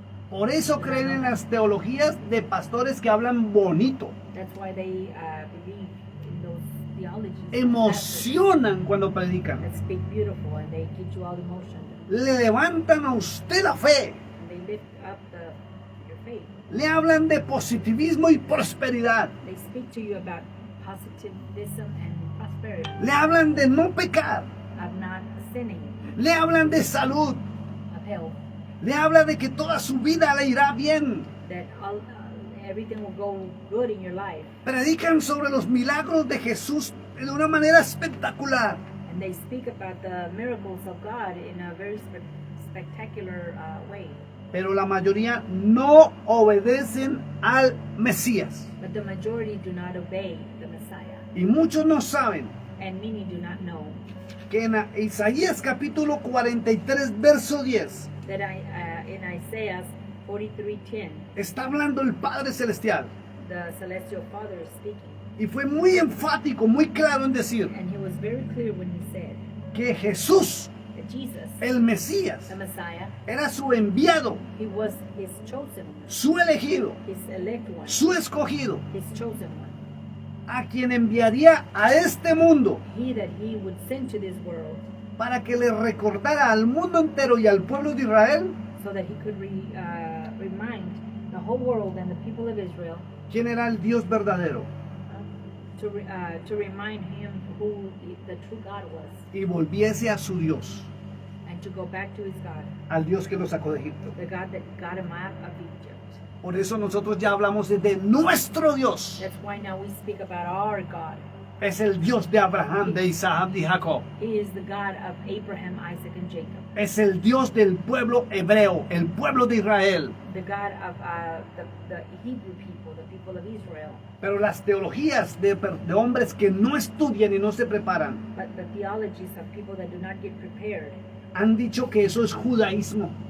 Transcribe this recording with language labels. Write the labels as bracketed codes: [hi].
[es] Por eso creen en las teologías de pastores que hablan bonito. [en] That's why they believe in those theologies. [es] Emocionan cuando predican. [en] That speak beautiful and they get you all emotion. [es] Le levantan a usted la fe. [en] And they lift up your faith. [es] Le hablan de positivismo y prosperidad. [en] They speak to you about positivism and prosperity, [es] Le hablan de no pecar. [en] of not sinning, [es] Le hablan de salud. [en] of health, [es] Le habla de que toda su vida le irá bien. [en] that everything will go good in your life. [es] Predican sobre los milagros de Jesús de una manera espectacular. [en] And they speak about the miracles of God in a very spectacular way. [es] Pero la mayoría no obedecen al Mesías. [en] But the majority do not obey the Messiah. [es] Y muchos no saben [en] And many do not know [es] que en Isaías capítulo 43, verso 10, [en] that in Isaiah 43:10, [es] está hablando el Padre Celestial. [en] the celestial Father is speaking. [es] Y fue muy enfático, muy claro en decir [en] And he was very clear when he said [es] que Jesús, [en] that Jesus, [es] el Mesías, [en] the Messiah, [es] era su enviado, [en] he was his chosen one, [es] su elegido, [en] his elect one, [es] su escogido, [en] his chosen one. [es] a quien enviaría a este mundo [en] He that he would send to this world [es] para que le recordara al mundo entero y al pueblo de Israel [en] so that he could remind the whole world and the people of Israel [es] quién era el Dios verdadero [en] to remind him who the true God was [es] y volviese a su Dios, [en] and to go back to his God, [es] al Dios que lo sacó de Egipto. [en] the God that got him out of Egypt. [es] Por eso nosotros ya hablamos de nuestro Dios. [en] That's why now we speak about our God. [es] Es el Dios de Abraham, de Isaac, de Jacob. [en] He is the God of Abraham, Isaac, and Jacob. [es] Es el Dios del pueblo hebreo, el pueblo de Israel. [en] The God of the Hebrew people, the people of Israel. [es] Pero las teologías de hombres que no estudian y no se preparan [en] But the theologies of people that do not get prepared, [es] han dicho que eso es judaísmo